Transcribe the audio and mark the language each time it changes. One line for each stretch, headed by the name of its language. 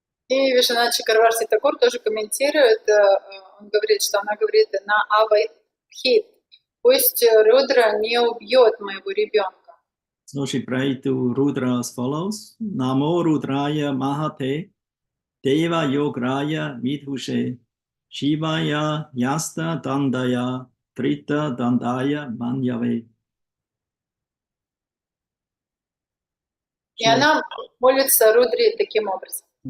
Russian: И Вишванат Чакраварти Такур тоже комментирует, он говорит, что она говорит на Авадхит, пусть Рудра не убьет моего ребенка.
English: So she prayed to Rudra as follows:
Sanskrit: Namo Rudraya Mahate Deva Yograya Midhushe Shivaya Yasta Dandaya Trita Dandaya Manyave.
Russian: И она молится Рудре таким образом.